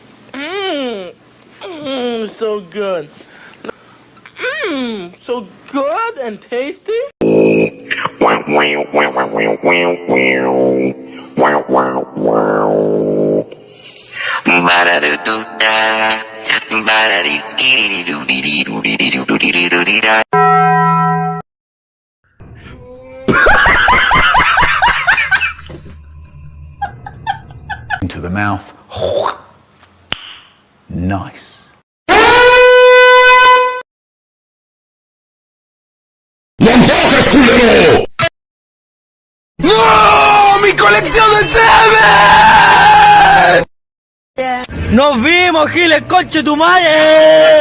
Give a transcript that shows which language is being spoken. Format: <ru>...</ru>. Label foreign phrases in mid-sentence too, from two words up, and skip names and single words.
<en>So good. So good and tasty. Wow, wow, wow, wow, wow, wow, wow. Wow, wow, wow. Ba-da-da-doo-da. Ba-da-dee-skee-dee-doo-dee-dee-doo-dee-dee-doo-dee-dee-doo-dee-da. into the mouth. Nice.</en> <es>¡Y entonces, culero! ¡No! ¡Mi colección de semen! ¡Nos vimos, Giles, conche tu madre!</es>